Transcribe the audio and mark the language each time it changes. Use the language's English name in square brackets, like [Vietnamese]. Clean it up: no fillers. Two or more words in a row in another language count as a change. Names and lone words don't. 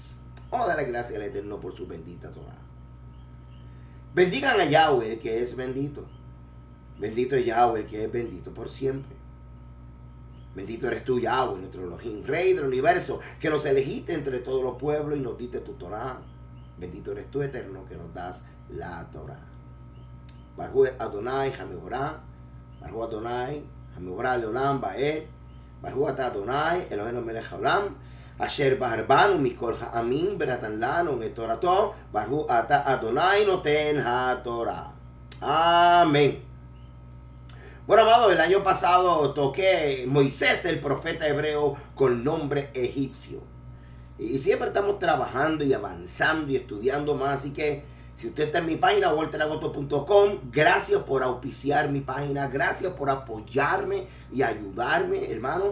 [Spanish] Vamos a darle gracias al Eterno por su bendita Torah. Bendigan a Yahweh, que es bendito. Bendito es Yahweh, que es bendito por siempre. Bendito eres tú, Yahweh, nuestro Elohim, Rey del universo, que nos elegiste entre todos los pueblos y nos diste tu Torah. Bendito eres tú, Eterno, que nos das la Torah. [Hebrew] ברוך אדוני המבורך, ברוך אדוני המבורך לעולם ועד, ברוך אתה אדוני אלוהינו מלך העולם, אשר בחר בנו מכל העמים ונתן לנו את תורתו, ברוך אתה אדוני נותן התורה. [Spanish] Amén. Bueno, amado, el año pasado toqué Moisés, el profeta hebreo con nombre egipcio. Y siempre estamos trabajando y avanzando y estudiando más. Así que si usted está en mi página, walteragosto.com, gracias por auspiciar mi página, gracias por apoyarme y ayudarme, hermano.